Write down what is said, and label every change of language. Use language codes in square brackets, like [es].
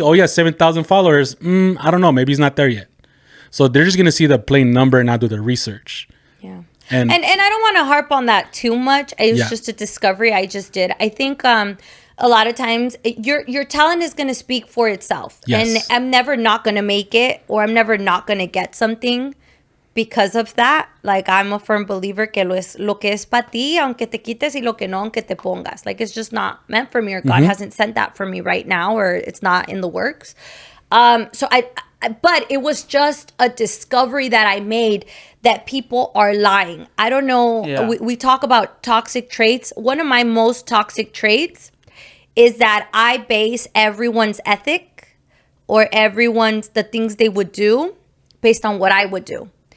[en] Oh, he has 7,000 followers. I don't know. Maybe he's not there yet. So they're just gonna see the plain number and not do the research. Yeah. And I don't want to harp on that too much. It was just a discovery I just did. I think a lot of times your talent is going to speak for itself. Yes. And I'm never not going to make it, or I'm never not going to get something because of that. Like, I'm a firm believer [es] que lo que es para ti, aunque te quites, y lo que no, aunque te pongas. [en] Like, it's just not meant for me, or God hasn't sent that for me right now, or it's not in the works. So but it was just a discovery that I made that people are lying. I don't know. Yeah. We talk about toxic traits. One of my most toxic traits is that I base everyone's ethic or the things they would do based on what I would do.